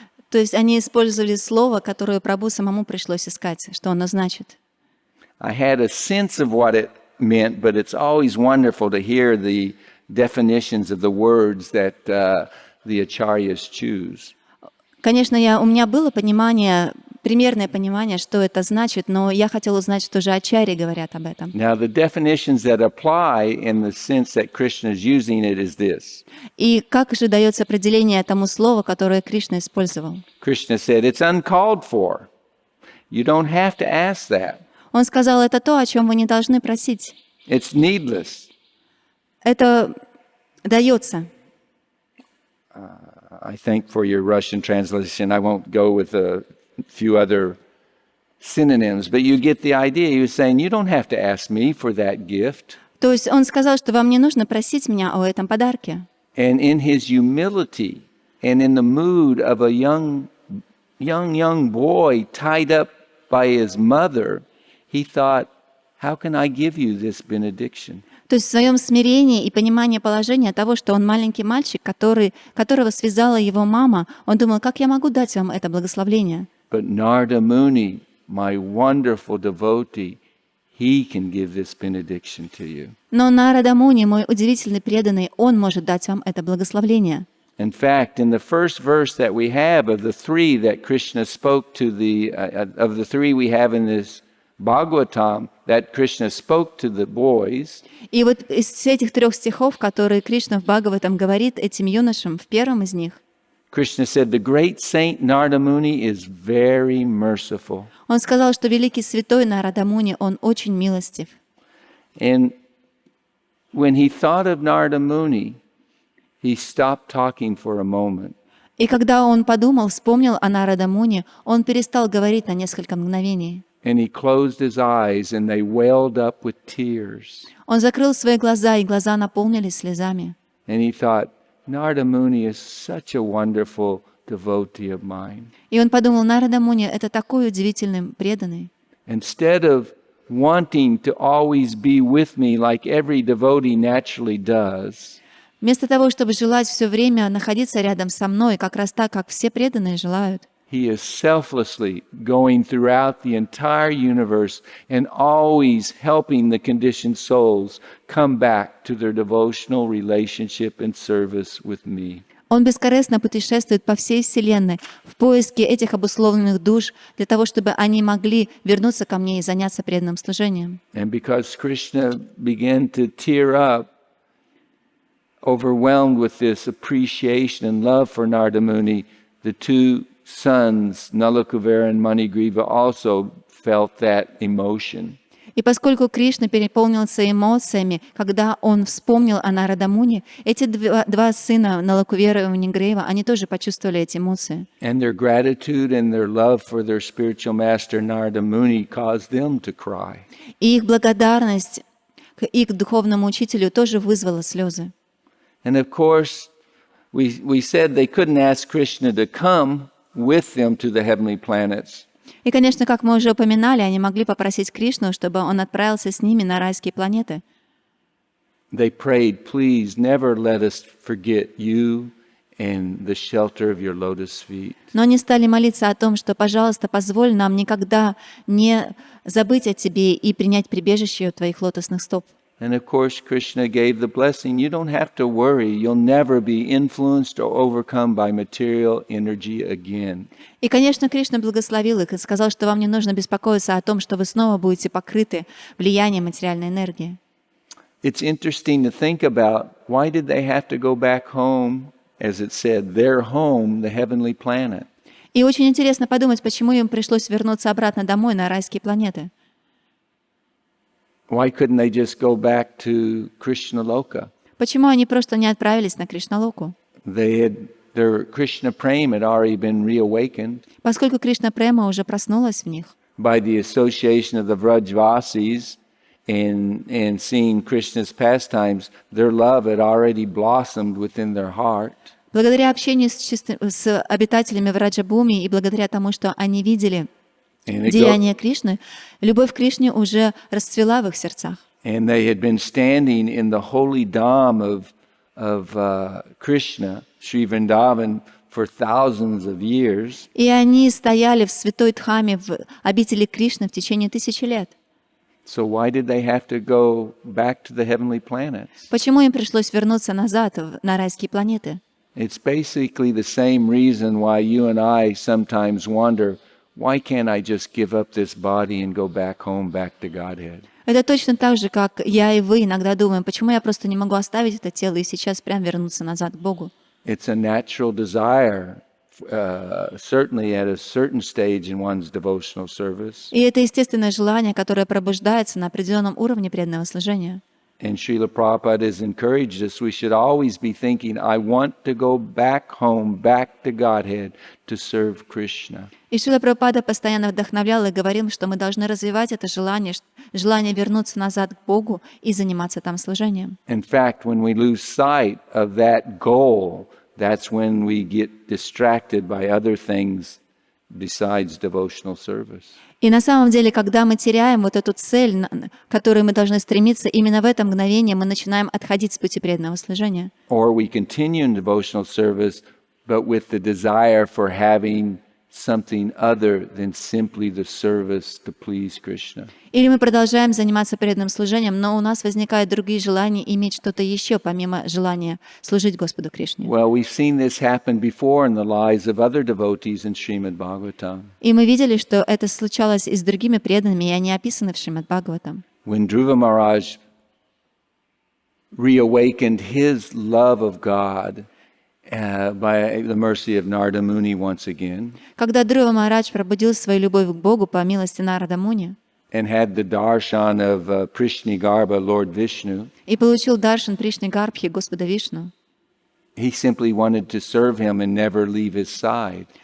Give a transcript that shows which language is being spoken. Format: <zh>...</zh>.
<ru>То есть они использовали слово, которое прабху самому пришлось искать, что оно значит.</ru> <en>I had a sense of what it meant, but it's always wonderful to hear the definitions of the words that the acharyas choose.</en> <ru>Конечно, у меня было понимание, примерное понимание, что это значит, но я хотела узнать, что же ачарьи говорят об этом.</ru> <en>Now, the definitions that apply in the sense that Krishna is using it is this.</en> <ru>И как же дается определение тому слову, которое Кришна использовал?</ru> <en>Krishna said, it's uncalled for. You don't have to ask that.</en> <ru>Он сказал, это то, о чем вы не должны просить.</ru> <en>It's needless.</en> <ru>Это дается.</ru> <en>I think for your Russian translation, I won't go with a few other synonyms, but you get the idea. He was saying, you don't have to ask me for that gift.</en> <ru>То есть он сказал, что вам не нужно просить меня о этом подарке.</ru> <en>And in his humility and in the mood of a young boy tied up by his mother, he thought, how can I give you this benediction?</en> <ru>То есть в своем смирении и понимании положения того, что он маленький мальчик, которого связала его мама, он думал, как я могу дать вам это благословление?</ru> <en>But Narada Muni, my wonderful devotee, he can give this benediction to you.</en> <ru>Но Нарада Муни, мой удивительный преданный, он может дать вам это благословение.</ru> <en>In fact, in the first verse that we have of the three that Krishna spoke to of the three we have in this Bhagavatam, that Krishna spoke to the boys.</en> <ru>И вот из этих 3 стихов, которые Кришна в Бхагаватам говорит этим юношам, в первом из них,</ru> <en>Krishna said, the great saint Narada Muni is very merciful.</en> <ru>он сказал, что великий святой Нарада Муни, он очень милостив.</ru> <en>And when he thought of Narada Muni, he stopped talking for a moment.</en> <ru>И когда он подумал, вспомнил о Нарада Муни, он перестал говорить на несколько мгновений.</ru> <en>And he closed his eyes and they welled up with tears.</en> <ru>Он закрыл свои глаза, и глаза наполнились слезами.</ru> <en>And he thought, Narada Muni is such a wonderful devotee of mine.</en> <ru>И он подумал, Нарада Муни — это такой удивительный преданный.</ru> <en>Instead of wanting to always be with me like every devotee naturally does,</en> <ru>Вместо того, чтобы желать все время находиться рядом со мной, как раз так, как все преданные желают,</ru> <en>he is selflessly going throughout the entire universe and always helping the conditioned souls come back to their devotional relationship and service with me.</en> <ru>он бескорыстно путешествует по всей Вселенной в поиске этих обусловленных душ для того, чтобы они могли вернуться ко мне и заняться преданным служением.</ru> <en>And because Krishna began to tear up, overwhelmed with this appreciation and love for Narada Muni, the two sons, Nalakuvara and Manigriva, also felt that emotion.</en> <ru>И поскольку Кришна переполнился эмоциями, когда он вспомнил о Нарада Муни, эти два сына, Налакувера и Манигрива, они тоже почувствовали эти эмоции.</ru> <en>And their gratitude and their love for their spiritual master Narada Muni caused them to cry.</en> <ru>И их благодарность к их духовному учителю тоже вызвала слезы.</ru> <en>And of course, we said they couldn't ask Krishna to come with them to the heavenly planets.</en> <ru>И, конечно, как мы уже упоминали, они могли попросить Кришну, чтобы он отправился с ними на райские планеты.</ru> <en>They prayed, please never let us forget you and the shelter of your lotus feet.</en> <ru>Но они стали молиться о том, что, пожалуйста, позволь нам никогда не забыть о тебе и принять прибежище у твоих лотосных стоп.</ru> <en>And of course, Krishna gave the blessing. You don't have to worry. You'll never be influenced or overcome by material energy again.</en> <ru>И, конечно, Кришна благословил их и сказал, что вам не нужно беспокоиться о том, что вы снова будете покрыты влиянием материальной энергии.</ru> <en>It's interesting to think about why did they have to go back home, as it said, their home, the heavenly planet.</en> <ru>И очень интересно подумать, почему им пришлось вернуться обратно домой на райские планеты.</ru> <en>Why couldn't they just go back to Krishna Loka?</en> <ru>Почему они просто не отправились на Кришналоку?</ru> <en>Their Krishna Prema had already been reawakened</en> <ru>Поскольку Кришна Према уже проснулась в них,</ru> <en>by the association of the Vrajvasis and seeing Krishna's pastimes, their love had already blossomed within their heart.</en> <ru>благодаря общению с обитателями Враджабуми и благодаря тому, что они видели деяния Кришны, любовь к Кришне уже расцвела в их сердцах.</ru> <en>And they had been standing in the holy Dham of Krishna, Sri Vrindavan, for thousands of years.</en> <ru>И они стояли в святой Дхаме, в обители Кришны в течение 1000 лет.</ru> <en>So why did they have to go back to the heavenly planets?</en> <ru>Почему им пришлось вернуться назад на райские планеты?</ru> <en>It's basically the same reason why you and I sometimes wonder, why can't I just give up this body and go back home, back to Godhead?</en> <ru>Это точно так же, как я и вы иногда думаем, почему я просто не могу оставить это тело и сейчас прям вернуться назад к Богу.</ru> <en>It's a natural desire, certainly at a certain stage in one's devotional service.</en> <ru>И это естественное желание, которое пробуждается на определенном уровне преданного служения.</ru> <en>And Srila Prabhupada has encouraged us, we should always be thinking, I want to go back home, back to Godhead, to serve Krishna.</en> <ru>И Шрила Прабхупада постоянно вдохновлял и говорил, что мы должны развивать это желание вернуться назад к Богу и заниматься там служением.</ru> <en>In fact, when we lose sight of that goal, that's when we get distracted by other things besides devotional service.</en> <ru>И на самом деле, когда мы теряем вот эту цель, к которой мы должны стремиться, именно в это мгновение мы начинаем отходить с пути преданного служения.</ru> <en>Or we continue in devotional service, but with the desire for having something other than simply the service to please Krishna.</en> <ru>Или мы продолжаем заниматься преданным служением, но у нас возникают другие желания иметь что-то еще, помимо желания служить Господу Кришне.</ru> <en>Well, we've seen this happen before in the lives of other devotees in Shrimad Bhagavatam.</en> <ru>И мы видели, что это случалось и с другими преданными, и они описаны в Шримад Бхагаватам.</ru> <en>When Dhruva Maharaj reawakened his love of God by the mercy of Narada Muni once again,</en> <ru>Когда Dhruva Махарадж пробудил свою любовь к Богу по милости Нарада Муни</ru> <en>and had the darshan of Prishnigarba, Lord Vishnu,</en> <ru>и получил даршан Пришни Гарбхи Господа Вишну,</ru> <en>he simply wanted to serve him and never leave his side.</en>